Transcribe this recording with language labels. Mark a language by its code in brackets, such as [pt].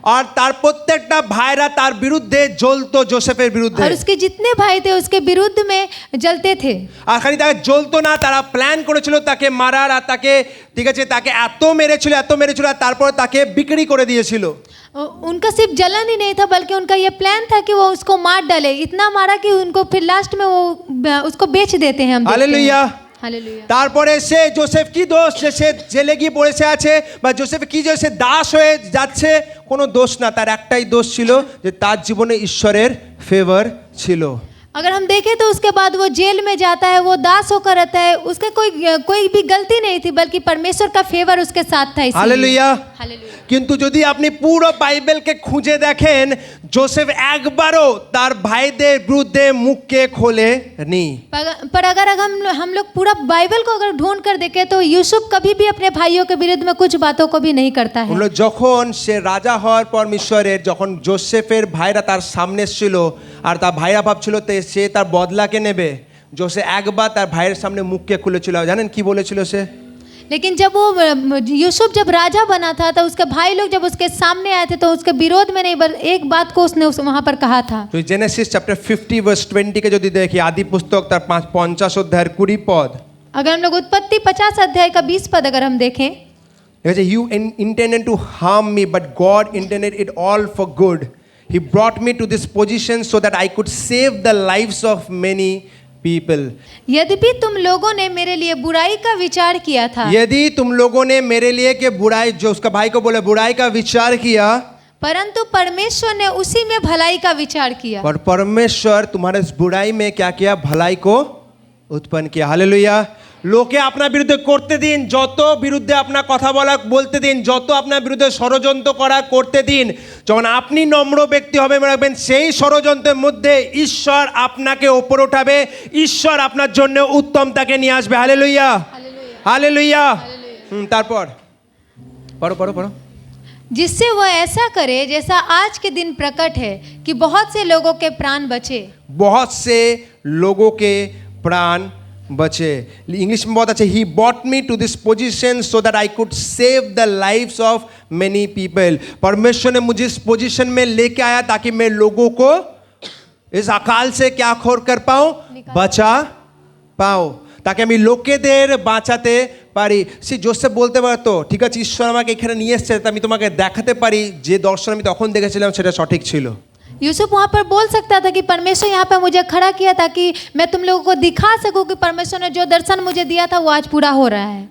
[bn] আর তার প্রত্যেকটা ভাইরা তার বিরুদ্ধে জ্বলতো জোসেফের বিরুদ্ধে। [hi] और उसके जितने भाई थे उसके विरुद्ध में जलते थे। [bn] আর খালি তাকে জ্বলতো না, তারা প্ল্যান করেছিল তাকে মারার, আর তাকে, ঠিক আছে, তাকে এত মেরেছিল আর তারপর তাকে বিক্রি করে দিয়েছিল। [hi] उनका सिर्फ जलन ही नहीं था, बल्कि उनका ये प्लान था कि वो उसको मार डाले। इतना मारा कि उनको फिर लास्ट में वो उसको बेच देते हैं। हम हालेलुया, हालेलुया। [bn] তারপরে সে জোসেফ কি দোষ যে সে জেলে গিয়ে পড়েছে আছে, বা জোসেফ কি যে সে দাস হয়ে যাচ্ছে, কোনো দোষ না। তার একটাই দোষ ছিল যে তার জীবনে ঈশ্বরের ফেভার ছিল। [hi] अगर हम देखें तो उसके बाद वो जेल में जाता है, वो दास होकर रहता है, उसका कोई भी गलती नहीं थी, बल्कि परमेश्वर का फेवर उसके साथ था। हालेलुया। हालेलुया। [bn] কিন্তু যদি আপনি পুরো বাইবেলকে খুঁজে দেখেন, জোসেফ একবারও তার ভাইদের বিরুদ্ধে মুখকে খোলেনি। [hi] पर अगर हम लोग पूरा बाइबल को अगर ढूंढ कर देखें तो यूसुफ कभी भी अपने भाइयों के विरुद्ध में कुछ बातों को भी नहीं करता है। [bn] যখন সে রাজা হওয়ার পর মিশরের, যখন জোসেফের ভাইরা তার সামনে ছিল আর তার ভাইরা ভাবছিল সে তার বদলাকে নেবে, জোসেফ একবার তার ভাইয়ের সামনে মুখকে খুলেছিল। জানেন কি বলেছিল সে? [hi] लेकिन जब वो यूसुफ जब राजा बना था तो उसके भाई लोग जब उसके सामने आए थे तो उसके विरोध में नहीं, एक बात को उसने वहाँ पर कहा था। तो जेनेसिस चैप्टर 50 वर्स 20 के [bn] যদি দেখি, [hi] आदि पुस्तक [bn] তার 50 অধ্যায়ের 20 পদ, [hi] अगर हम लोग उत्पत्ति 50 अध्याय का 20 पद अगर हम देखें, [en] You intended to harm me, but God intended it all for good. He brought me to this position so that I could save the lives of many people. [hi] यद्यपि तुम लोगों ने मेरे लिए बुराई का विचार किया था, यदि तुम लोगों ने मेरे लिए के बुराई, जो उसका भाई को बोले बुराई का विचार किया, परंतु परमेश्वर ने उसी में भलाई का विचार किया। पर परमेश्वर तुम्हारे इस बुराई में क्या किया? भलाई को उत्पन्न किया। हालेलुया। [bn] লোকে আপনার বিরুদ্ধে করতে দিন, যত বিরুদ্ধে আপনার কথা বলা বলতে দিন, যত আপনার বিরুদ্ধে ষড়যন্ত্র করা করতে দিন, যখন আপনি নম্র ব্যক্তি হবে মনে রাখবেন সেই ষড়যন্ত্রের মধ্যে ঈশ্বর আপনাকে ওপর ওঠাবে, ঈশ্বর আপনার জন্য উত্তমটাকে নিয়ে আসবে। Hallelujah, hallelujah. তারপর পড়ো পড়ো পড়ো। [hi] जिससे वह ऐसा करे जैसा आज के दिन प्रकट है कि बहुत से लोगों के प्राण बचे। बहुत से लोगों के प्राण बचे। इंग्लिश में बहुत अच्छे, [en] He bought me to this position so that I could save the lives of many people. [hi] परमेश्वर ने मुझे इस पोजीशन में लेके आया ताकि मैं लोगों को इस अकाल से क्या खोर कर पाऊं? बचा पाऊं, [bn] তাকে আমি লোকেদের বাঁচাতে পারি। সে জোসেফ বলতে পারতো ঠিক আছে ঈশ্বর আমাকে এখানে নিয়ে এসেছে, আমি তোমাকে দেখাতে পারি যে দর্শন আমি তখন দেখেছিলাম সেটা সঠিক ছিল। [hi] यूसुफ वहाँ पर बोल सकता था कि परमेश्वर यहाँ पर मुझे खड़ा किया ताकि मैं तुम लोगों को दिखा सकूं कि परमेश्वर ने जो दर्शन मुझे दिया था वो आज पूरा हो रहा है।